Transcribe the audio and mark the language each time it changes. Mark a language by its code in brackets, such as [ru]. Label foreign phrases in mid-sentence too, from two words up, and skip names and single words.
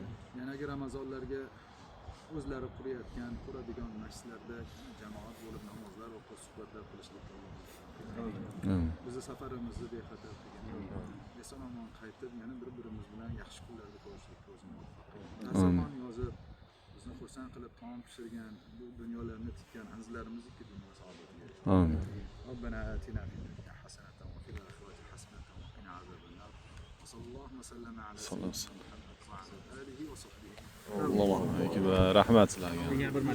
[uz] Yanagi Ramazonlarga o'zlari quradigan masjidlarda jamoat bo'lib namozlar o'qib, suhbatlar qilishlikka Amin. bizni safarimizni bexatar qilgan. Eson-omon qaytib, yana bir-birimiz bilan yaxshi kunlarda ko'rishlikka o'zini muvaffaq qilsin. Zamon yozib, bizni xursand qilib taom pishirgan, bu dunyolarni tikkan azizlarimizniki dunyo saodatiga erishsin. Amin. [ar] ربنا آتنا في الدنيا حسنة وفي الآخرة حسنة وقنا عذاب النار وصلى الله وسلم على سيدنا محمد وعلى آله وصحبه. [uz] Alloh rahmat sizlarga.